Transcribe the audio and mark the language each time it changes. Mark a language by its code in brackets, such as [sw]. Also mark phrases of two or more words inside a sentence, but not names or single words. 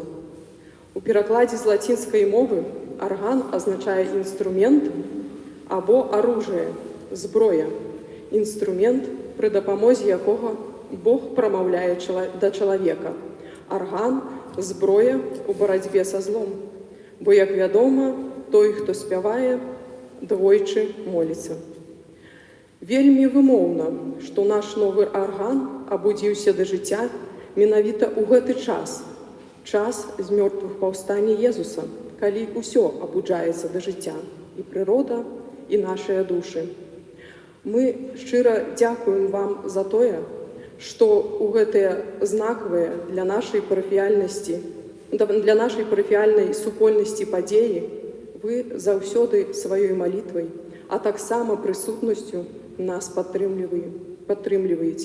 [uk] У перекладі з латинської мови орган означає інструмент або оружие, зброя, інструмент, при допомозі якого Бог промовляє до чоловіка. Орган – зброя у боротьбі [ru] со злом, [uk] бо, як відомо, той, хто співає, двойчі молиться. Вельми вимовно, що наш новий орган обудився до життя [be] менавіта у гэты час з мертвых паўстання Єзуса, калі ўсё абуджаецца [uk] до життя, і природа, і наші душі. Ми щиро дякуємо вам за [be] тое, што у гэтыя знакавыя для нашай парафіяльнай супольнасці падзеі вы заўсёды сваёй малітвай, а таксама прысутнасцю нас падтрымліваеце.